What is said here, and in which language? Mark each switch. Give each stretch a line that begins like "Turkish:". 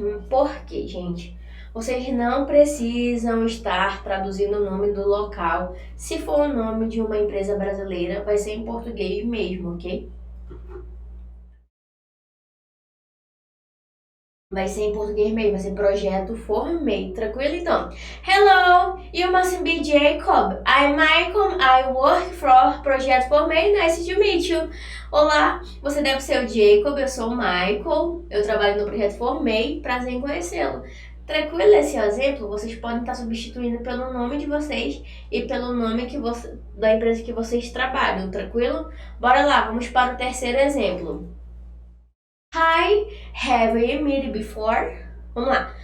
Portuguese: Por quê, gente? Vocês não precisam estar traduzindo o nome do local. Se for o nome de uma empresa brasileira, vai ser em português mesmo, ok? Vai ser em português mesmo, vai ser Projeto Formei, tranquilo então?
English: Hello, you must be Jacob. I'm Michael, I work for Projeto Formei, nice to meet you.
Portuguese: Olá, você deve ser o Jacob, eu sou o Michael, eu trabalho no Projeto Formei, prazer em conhecê-lo. Tranquilo esse exemplo? Vocês podem estar substituindo pelo nome de vocês e pelo nome da empresa que vocês trabalham, tranquilo? Bora lá, vamos para o terceiro exemplo.
English: Hi, have we met before?
Portuguese: Vamos lá.